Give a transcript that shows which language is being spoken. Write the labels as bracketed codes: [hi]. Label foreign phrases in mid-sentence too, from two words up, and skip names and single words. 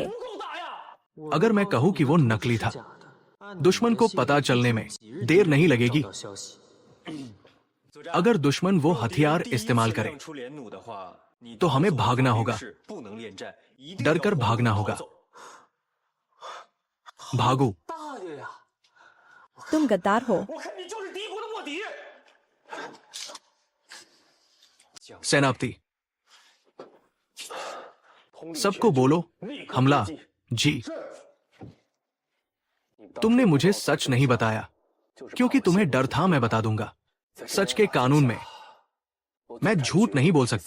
[hi] अगर मैं कहूं कि वो नकली था, दुश्मन को पता चलने में देर नहीं लगेगी। अगर दुश्मन वो हथियार इस्तेमाल करे तो हमें भागना होगा। डरकर भागना होगा। भागो। तुम गद्दार हो। [zh] 我看你就是敌国的卧底。 [hi] सेनापति, सबको बोलो हमला। जी। तुमने मुझे सच नहीं बताया क्योंकि तुम्हें डर था मैं बता दूंगा। सच के कानून में मैं झूठ नहीं बोल सकता।